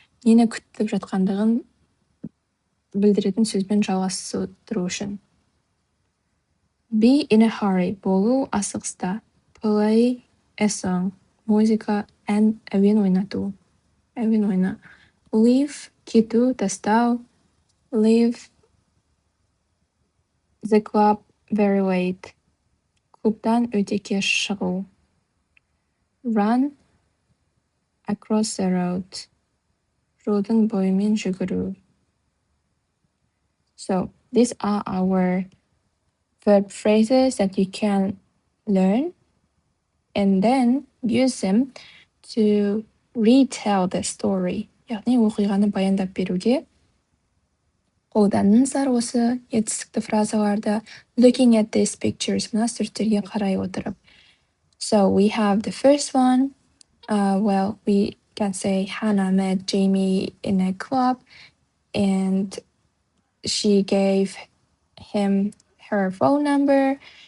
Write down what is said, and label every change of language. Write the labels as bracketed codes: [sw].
[kk] Нені күтіп жатқандығын білдіретін сөзбен жалғастыру үшін. [en] Be in a hurry. [kk] Болу асығыста. [en] Play a song. [kk] Музыка and әуен ойнату. Әуен ойна. Leave кету, тастау. [en] Leave the club very late. [kk] Клубтан өте кеш шығу. [en] Run across the road. [kk] Жолдың бойымен жүгіру. [en] So, these are our verb phrases that you can learn and then use them to retell the story. [kk] Яғни оқиғаны баяндап беруге қолданыңыздар осы етістікті фразаларды. [en] Looking at these pictures, [kk] мына суреттерге қарай отырып. [en] So we have the first one. Well, we can say Hannah met Jamie in a club and she gave him her phone number.